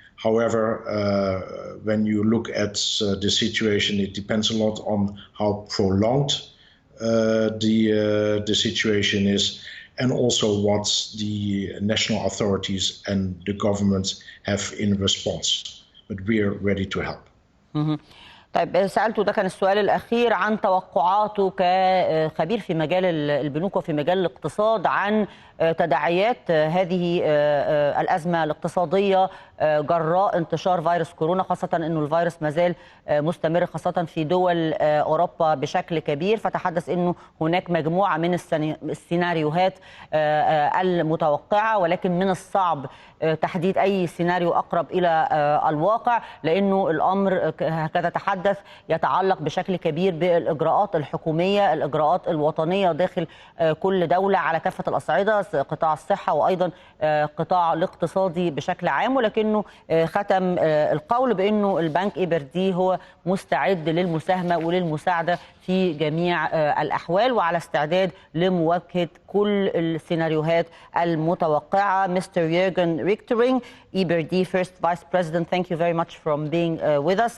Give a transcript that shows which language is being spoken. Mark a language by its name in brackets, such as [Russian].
[English] However, when you look at the situation, it depends a lot on how prolonged the situation is, and also what the national authorities and the governments have in response. But we are ready to help. [Arabic] طيب سألته، ده كان السؤال الأخير، عن توقعاته كخبير في مجال البنوك وفي مجال الاقتصاد عن تداعيات هذه الأزمة الاقتصادية جراء انتشار فيروس كورونا، خاصة أنه الفيروس مازال مستمر خاصة في دول أوروبا بشكل كبير. فتحدث أنه هناك مجموعة من السيناريوهات المتوقعة، ولكن من الصعب تحديد أي سيناريو أقرب إلى الواقع، لأنه الأمر هكذا تحدث يتعلق بشكل كبير بالإجراءات الحكومية، الإجراءات الوطنية داخل كل دولة على كافة الأصعدة، قطاع الصحة وأيضا قطاع الاقتصادي بشكل عام. ولكنه ختم القول بأنه البنك إيبردي هو مستعد للمساهمة وللمساعدة في جميع الأحوال وعلى استعداد لمواجهة كل السيناريوهات المتوقعة. [English] Mr. Jürgen Richtering, EBRD First Vice President, thank you very much for being with us.